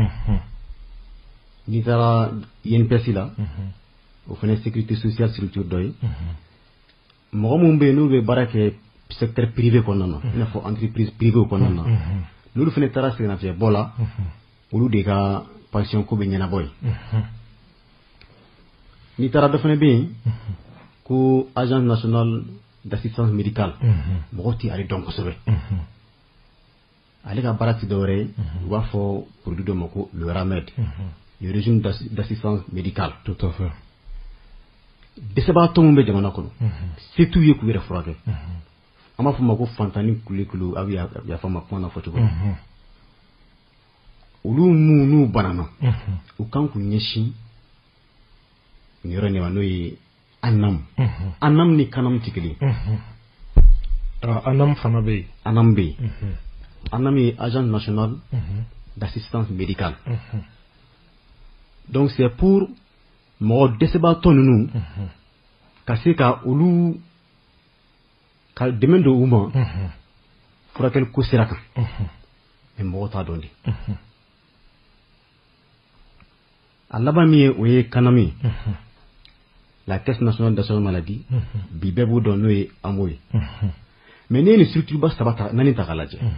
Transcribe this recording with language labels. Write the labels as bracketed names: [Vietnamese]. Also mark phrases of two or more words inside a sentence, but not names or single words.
[Bambara] n'i taara INPS la o fana [French] sécurité sociale structure [Bambara] dɔ ye mɔgɔ minnu bɛ yen n'u bɛ baara kɛ [French] secteur privé [Bambara] kɔnɔna na i n'a fɔ [French] entreprise privée [Bambara] kɔnɔna na n'olu fana taara sɛgɛnnafiɲɛbɔ la olu de ka pension ko bɛ ɲɛnabɔ yen n'i taara dɔ fana bɛ yen ko [French] agence nationale d'assistance médicale [Bambara] mɔgɔw tɛ ale dɔn kosɛbɛ ale ka baara tɛ dɔwɛrɛ ye u b'a fɔ produit dɔ ma ko [French] le RAMED le régime d'assistance médicale [Bambara] tout à fait dɛsɛbagatɔ min bɛ jamana kɔnɔ se t'u ye k'u yɛrɛ furakɛ an b'a fɔ ma ko fantani kule a bɛ yafa ma kuma na fɔ cogo olu minnu n'u banana u kan k'u ɲɛsin nin yɔrɔ in de ma n'o ye ANAM ni KANAM tɛ kelen ANAM fana bɛ yen ANAM bɛ yen ANAM ye [French] agence nationale d'assistance médicale donc c'est pour [Bambara] mɔgɔ dɛsɛbagatɔ ninnu ka se ka olu ka dɛmɛ don u ma furakɛli ko sira kan mais mɔgɔ t'a dɔn de a laban min ye o ye KANAM ye [French] la caisse nationale d'assurance maladie [Bambara] bi bɛɛ b'o dɔn n'o ye AMO ye mais n'i ye nin structure ba saba ta 4 ta k'a lajɛ